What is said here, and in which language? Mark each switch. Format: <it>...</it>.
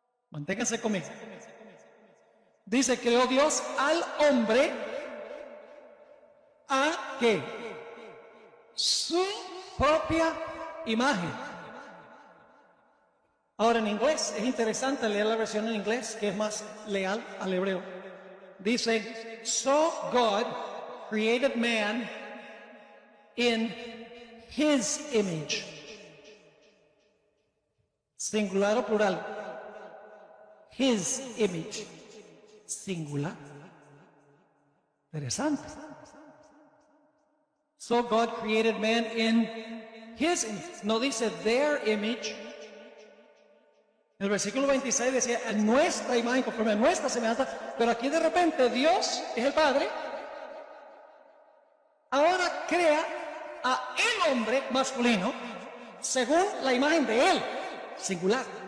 <es>Manténganse conmigo. Dice, creó Dios al hombre a ¿qué? Su propia imagen. Ahora en inglés es interesante leer la versión en inglés que es más leal al hebreo. Dice,</es> <en>so God created man in his image.</en> <es>Singular o plural.</es> <en>His image.</en> <es>Singular. Interesante.</es> <en>So God created man in his image.</en> <es>No dice</es> <en>their image.</en> <es>El versículo 26 decía, en nuestra imagen, conforme a nuestra semejanza, pero aquí de repente Dios es el Padre. Ahora crea a el hombre masculino según la imagen de él, singular.</es>